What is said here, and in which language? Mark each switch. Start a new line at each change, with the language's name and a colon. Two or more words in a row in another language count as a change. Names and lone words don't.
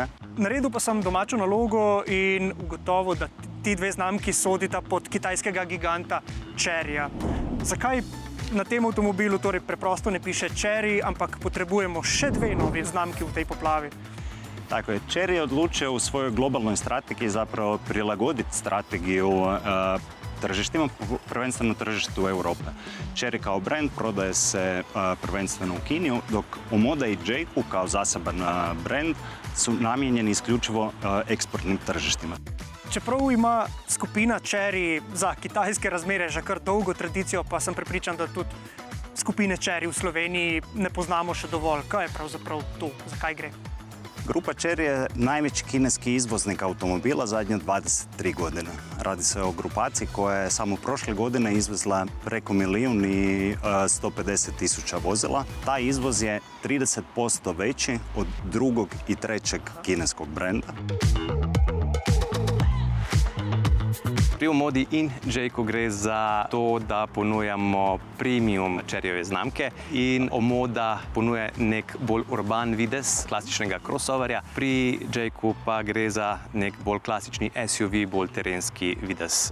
Slovenian: Naredil pa sem domačo nalogo in ugotovil, da ti dve znamki sodita pod kitajskega giganta Cheryja. Zakaj na tem avtomobilu torej preprosto ne piše Chery, ampak potrebujemo še dve novi znamki v tej poplavi?
Croatian: Tako je. Chery je odlučio u svojoj globalnoj strategiji zapravo prilagoditi strategiju tržištima, prvenstveno tržištu Europe. Chery kao brand prodaje se prvenstveno u Kini, dok Omoda i Jayco kao zaseban brand su namijenjeni isključivo eksportnim tržištima.
Slovenian: Čeprav ima skupina Chery za kitajske razmere že kar dolgo tradicijo, pa sem prepričan, da tudi skupine Chery v Sloveniji ne poznamo še dovolj. Kaj je pravzaprav to? Zakaj gre?
Croatian: Grupa Chery je najveći kineski izvoznik automobila zadnje 23 godine. Radi se o grupaciji koja je samo prošle godine izvezla preko 1.150.000 vozila. Taj izvoz je 30% veći od drugog i trećeg kineskog brenda.
Slovenian: Pri Omodi in Jayco gre za to, da ponujamo premium Cheryjeve znamke in Omoda ponuje nek bolj urban videz klasičnega crossoverja. Pri Jaycu pa gre za nek bolj klasični SUV, bolj terenski videz.